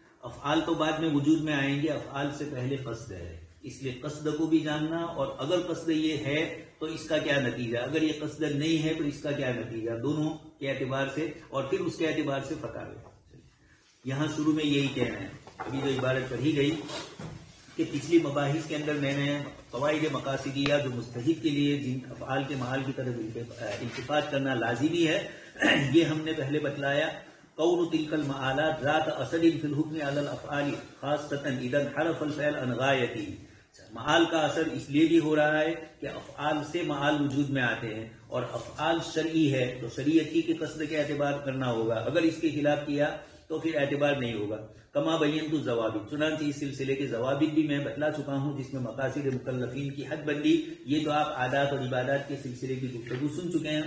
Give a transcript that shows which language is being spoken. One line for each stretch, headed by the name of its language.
Urdu: افعال تو بعد میں وجود میں آئیں گے، افعال سے پہلے قصد ہے، اس لیے قصد کو بھی جاننا، اور اگر قصد یہ ہے تو اس کا کیا نتیجہ، اگر یہ قصد نہیں ہے تو اس کا کیا نتیجہ، دونوں کے اعتبار سے، اور پھر اس کے اعتبار سے فتاوی. یہاں شروع میں یہی کہنا ہے، ابھی جو عبارت پڑھی گئی کہ پچھلی مباحث کے اندر میں نے قواعد مقاصدیہ جو مستحق کے لیے جن افعال کے معال کی طرف التفات کرنا لازمی ہے، یہ ہم نے پہلے بتلایا.
Arabic: قول تلك المعالات ذات اثر في الحكم على الافعال خاصة اذا انحرف الفعل عن غايته.
Urdu: معال کا اثر اس لیے بھی ہو رہا ہے کہ افعال سے معال وجود میں آتے ہیں، اور افعال شرعی ہے تو شریعت کی قصد کے اعتبار کرنا ہوگا، اگر اس کے خلاف کیا تو پھر اعتبار نہیں ہوگا.
Arabic: کما بینت الضوابط،
Urdu: چنانچہ اس سلسلے کے ضوابط بھی میں بتلا چکا ہوں، جس میں مقاصد مکلفین کی حد بندی، یہ تو آپ عادات اور عبادات کے سلسلے کی گفتگو سن چکے ہیں.